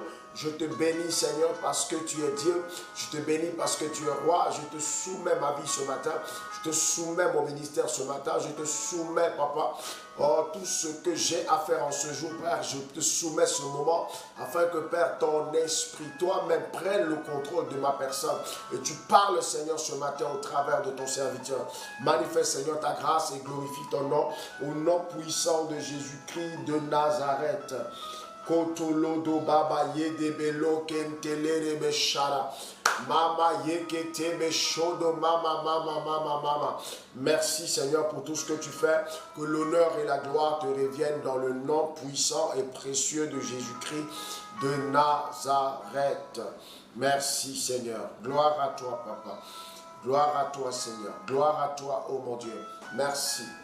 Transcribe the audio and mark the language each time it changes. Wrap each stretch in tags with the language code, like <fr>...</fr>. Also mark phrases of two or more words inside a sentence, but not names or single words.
<fr>Je te bénis Seigneur parce que tu es Dieu, je te bénis parce que tu es roi, je te soumets ma vie ce matin, je te soumets mon ministère ce matin, je te soumets Papa, oh, tout ce que j'ai à faire en ce jour Père, je te soumets ce moment afin que Père ton esprit toi-même prenne le contrôle de ma personne et tu parles Seigneur ce matin au travers de ton serviteur. Manifeste Seigneur ta grâce et glorifie ton nom au nom puissant de Jésus-Christ de Nazareth. Kotolodo baba yedebelo kentelere beshara. Mama yeketebe shodo mama. Merci Seigneur pour tout ce que tu fais. Que l'honneur et la gloire te reviennent dans le nom puissant et précieux de Jésus-Christ de Nazareth. Merci Seigneur. Gloire à toi Papa. Gloire à toi Seigneur. Gloire à toi oh mon Dieu. Merci.</fr>